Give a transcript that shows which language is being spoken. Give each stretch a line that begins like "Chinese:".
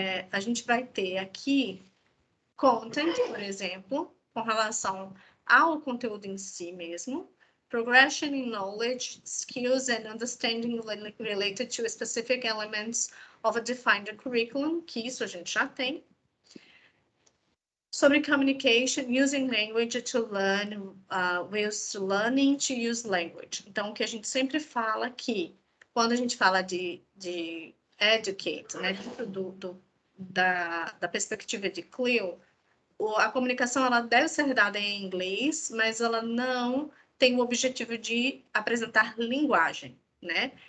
Portuguese: A gente vai ter aqui content, por exemplo, com relação ao conteúdo em si mesmo,
English: progression in knowledge, skills and understanding related to specific elements of a defined curriculum,
Portuguese: que isso a gente já tem. Sobre
English: communication, using language to learn, whilst learning to use language.
Portuguese: Então, o que a gente sempre fala aqui, quando a gente fala de educate, né, dentro da perspectiva de Clio, a comunicação ela deve ser dada em inglês, mas ela não tem o objetivo de apresentar linguagem, né?